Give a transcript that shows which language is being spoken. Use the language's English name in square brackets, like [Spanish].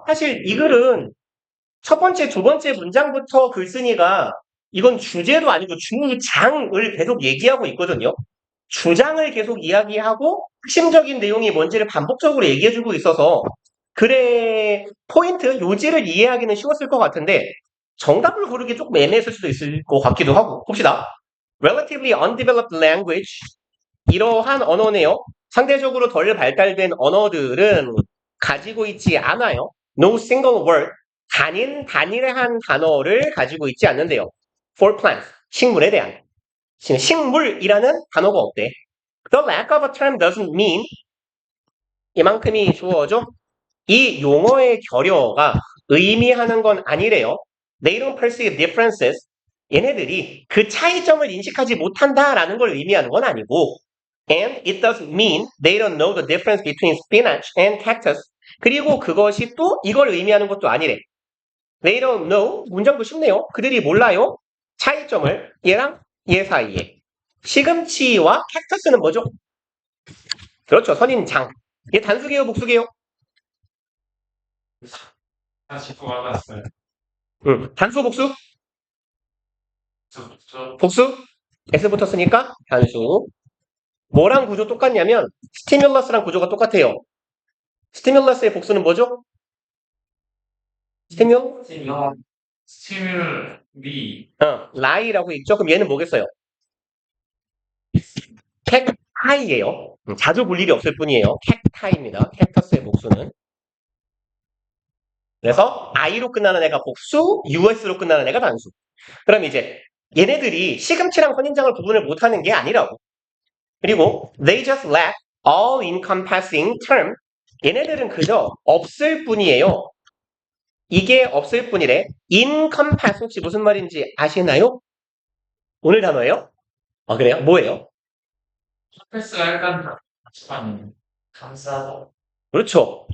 [Korean] 사실 이 글은 첫 번째, 두 번째 문장부터 글쓴이가 이건 주제도 아니고 주장을 계속 얘기하고 있거든요. 주장을 계속 이야기하고 핵심적인 내용이 뭔지를 반복적으로 얘기해주고 있어서 글의 포인트, 요지를 이해하기는 쉬웠을 것 같은데 정답을 고르기 조금 애매했을 수도 있을 것 같기도 하고 봅시다. [English] relatively undeveloped language [Korean] 이러한 언어네요. 상대적으로 덜 발달된 언어들은 가지고 있지 않아요. [English] No single word [Korean] 단일한 단어를 가지고 있지 않는데요. [English] For plants [Korean] 식물에 대한 식물이라는 단어가 없대. [English] The lack of a term doesn't mean [Korean] 이만큼이 주어져. 이 용어의 결여가 의미하는 건 아니래요. [English] They don't perceive differences. [Korean] 얘네들이 그 차이점을 인식하지 못한다라는 걸 의미하는 건 아니고 [English] And it doesn't mean they don't know the difference between spinach and cactus. [Korean] 그리고 그것이 또 이걸 의미하는 것도 아니래. [English] They don't know. [Korean] 문장도 쉽네요. 그들이 몰라요. 차이점을 얘랑 얘 사이에. 시금치와 캡터스는 뭐죠? 그렇죠. 선인장. 얘 단수개요, 복수개요? 다시 돌아갔어요. 단수, 복수? 저 복수? S 붙었으니까 단수. 뭐랑 구조 똑같냐면 스티뮬러스랑 구조가 똑같아요. 스티뮬러스의 복수는 뭐죠? 스티뮬? 스티뮬리 라이라고 있죠? 그럼 얘는 뭐겠어요? 캣타이예요. 자주 볼 일이 없을 뿐이에요. 캣타이입니다. 캡터스의 복수는. 그래서 I로 끝나는 애가 복수, US로 끝나는 애가 단수. 그럼 이제 얘네들이 시금치랑 선인장을 구분을 못하는 게 아니라고. 그리고 [English] they just lack all encompassing term. [Korean] 얘네들은 그저 없을 뿐이에요. 이게 없을 뿐이래. encompass 혹시 무슨 말인지 아시나요? 오늘 단어예요? 아 그래요? 뭐예요? 패스가 약간 감싸다. 그렇죠.